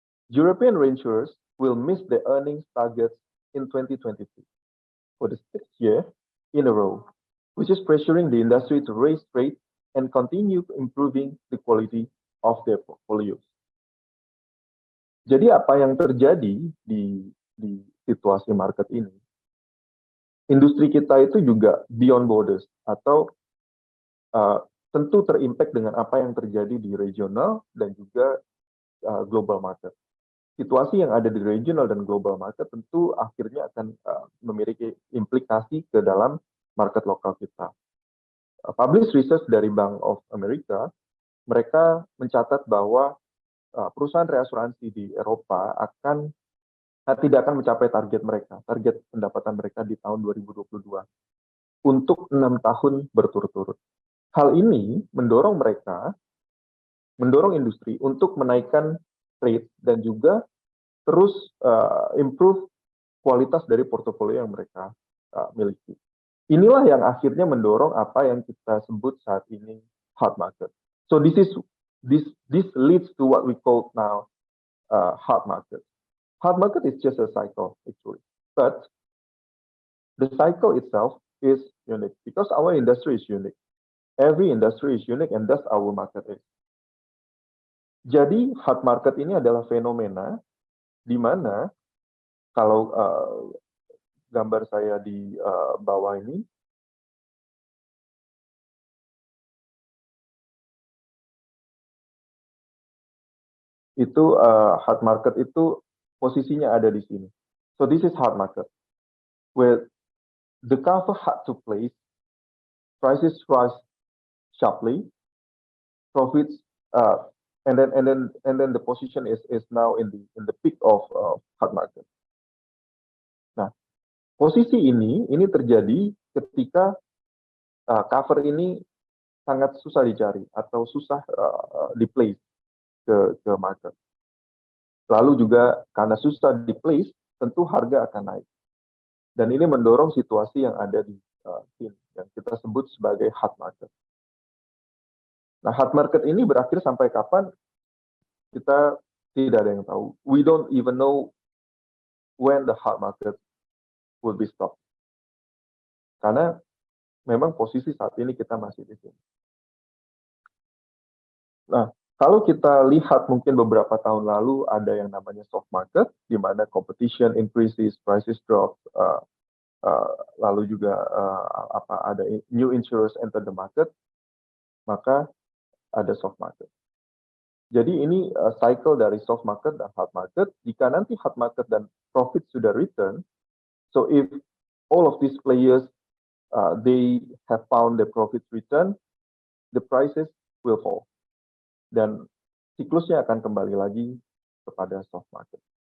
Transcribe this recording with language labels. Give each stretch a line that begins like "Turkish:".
English: European reinsurers will miss their earnings targets in 2023 for the 6th year in a row, which is pressuring the industry to raise rates and continue improving the quality of their portfolios.
Indonesian: Jadi apa yang terjadi di situasi market ini, industri kita itu juga
English: beyond borders,
Indonesian: atau tentu terimpact dengan apa yang terjadi di regional dan juga global market. Situasi yang ada di regional dan global market tentu akhirnya akan memiliki implikasi ke dalam market lokal kita. Published research dari Bank of America, mereka mencatat bahwa perusahaan reasuransi di Eropa tidak akan mencapai target pendapatan mereka di tahun 2022 untuk 6 tahun berturut-turut. Hal ini mendorong industri untuk menaikkan rate dan juga terus improve kualitas dari portofolio yang mereka miliki. Inilah yang akhirnya mendorong apa yang kita sebut saat ini hard market.
English: So this leads to what we call now hard market. Hard market is just a cycle actually, but the cycle itself is unique because our industry is unique. Every industry is unique and that's our market is.
Indonesian: Jadi hard market ini adalah fenomena di mana kalau gambar saya di bawah ini, itu hard market itu posisinya ada di sini.
English: So this is hard market, where the cover had to place, prices rise sharply, profits and then the position is now in the peak of hard market.
Indonesian: Nah, posisi ini terjadi ketika cover ini sangat susah dicari atau susah di place ke market. Lalu juga karena susah di place, tentu harga akan naik. Dan ini mendorong situasi yang ada di sini yang kita sebut sebagai hard market. Nah, hard market ini berakhir sampai kapan? Kita tidak ada yang tahu.
English: We don't even know when the hard market will be stopped.
Indonesian: Karena memang posisi saat ini kita masih di sini. Nah, kalau kita lihat mungkin beberapa tahun lalu ada yang namanya soft market, di mana
English: competition increases, prices drop,
Indonesian: lalu juga ada
English: new insurers enter the market,
Indonesian: maka ada soft market. Jadi ini cycle dari soft market dan hard market. Jika nanti hard market dan profit sudah return,
English: so if all of these players they have found the profit return, the prices will fall.
Indonesian: Dan siklusnya akan kembali lagi kepada soft market.